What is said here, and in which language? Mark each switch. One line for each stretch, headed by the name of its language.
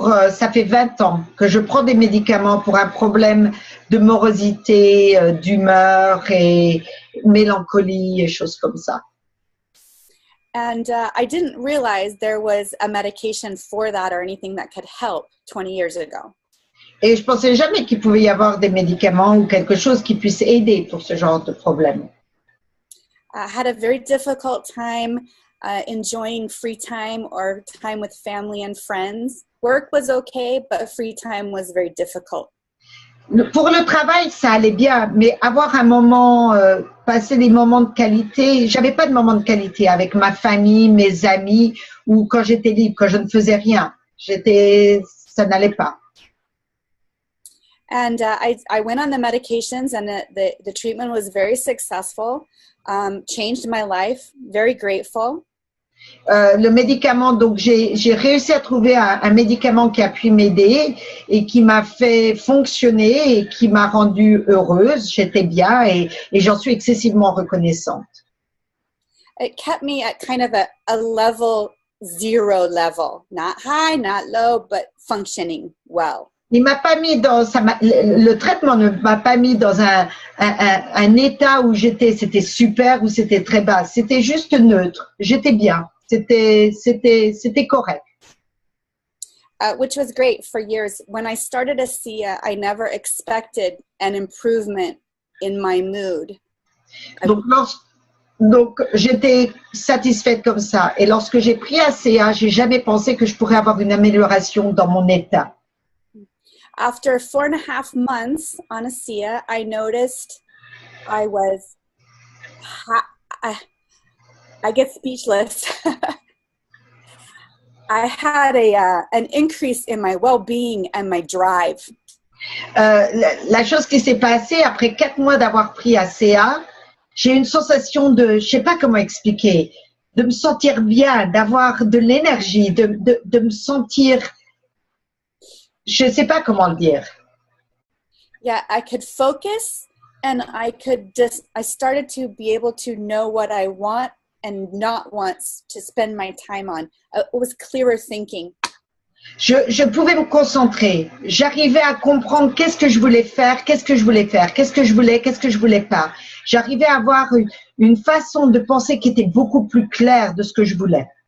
French: Ça fait 20 ans que je prends des médicaments pour un problème de morosité, d'humeur et mélancolie et choses comme ça.
English: And I didn't realize there was a medication for that or anything that could help 20 years ago.
French: Et je pensais jamais qu'il pouvait y avoir des médicaments ou quelque chose qui puisse aider pour ce genre de problème.
English: I had a very difficult time enjoying free time or time with family and friends. Work was okay, but free time was very difficult.
French: Pour le travail, ça allait bien, mais avoir un moment, passer des moments de qualité, j'avais pas de moments de qualité avec ma famille, mes amis, ou quand j'étais libre, quand je ne faisais rien. Ça n'allait pas.
English: And I went on the medications, and the treatment was very successful. Changed my life, very grateful.
French: Le médicament, donc j'ai réussi à trouver un médicament qui a pu m'aider et qui m'a fait fonctionner et qui m'a rendue heureuse. J'étais bien et j'en suis excessivement reconnaissante.
English: It kept me at kind of a level 0 level, not high, not low, but functioning well.
French: Il m'a pas mis le traitement ne m'a pas mis dans un état où c'était super ou c'était très bas. C'était juste neutre. J'étais bien. C'était correct.
English: Which was great for years. When I started ASEA, I never expected an improvement in my mood.
French: Donc j'étais satisfaite comme ça. Et lorsque j'ai pris ASEA, j'ai jamais pensé que je pourrais avoir une amélioration dans mon état.
English: After 4.5 months on ASEA, I noticed I was, I get speechless. I had an increase in my well-being and my drive.
French: La chose qui s'est passée, après 4 mois d'avoir pris ASEA, j'ai une sensation de, je sais pas comment expliquer, de me sentir bien, d'avoir de l'énergie, de me sentir... Je ne sais pas comment le dire.
English: Yeah, I could focus and I started to be able to know what I want and not want to spend my time on. It was clearer thinking.
French: Je pouvais me concentrer. J'arrivais à comprendre qu'est-ce que je voulais faire, qu'est-ce que je voulais faire, qu'est-ce que je voulais pas. J'arrivais à avoir une façon de penser qui était beaucoup plus claire de ce que je voulais.